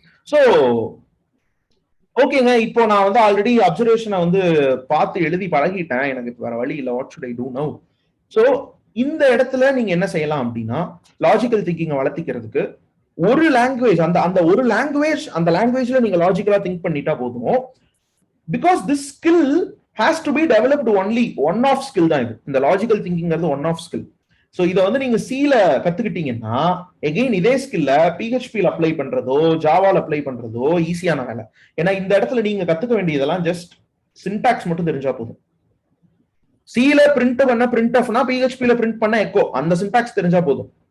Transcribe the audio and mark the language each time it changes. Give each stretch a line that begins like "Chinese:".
Tamil: So ஓகேங்க, இப்போ நான் வந்து ஆல்ரெடி அப்சர்வேஷனை வந்து பார்த்து எழுதி பழகிட்டேன், எனக்கு இப்போ வேற வழி இல்லை,
English: What should I do now?
Tamil: So இந்த இடத்துல நீங்க என்ன செய்யலாம் அப்படின்னா, லாஜிக்கல் திங்கிங்கை வளர்த்திக்கிறதுக்கு ஒரு லாங்குவேஜ், அந்த ஒரு லாங்குவேஜ், அந்த லாங்குவேஜ்ல நீங்க லாஜிக்கலா திங்க் பண்ணிட்டா போதும்.
English: because this skill has to be developed only one off skill
Tamil: தான் இது. இந்த logical திங்கிங்கிறது one of skill. So இதை வந்து நீங்க சில கத்துக்கிட்டீங்கன்னா எகெயின் இதே ஸ்கில்ல PHP அப்ளை பண்றதோ ஜாவால அப்ளை பண்றதோ ஈஸியான வேலை. ஏன்னா இந்த இடத்துல நீங்க கத்துக்க வேண்டியதெல்லாம் ஜஸ்ட் சின்டாக்ஸ் மட்டும் தெரிஞ்சா போதும். சில பிரிண்ட் பண்ண பிரிண்ட் ஆஃப்னா PHP பிரிண்ட் பண்ண எக்கோ, அந்த சின்டாக்ஸ் தெரிஞ்சா போதும்.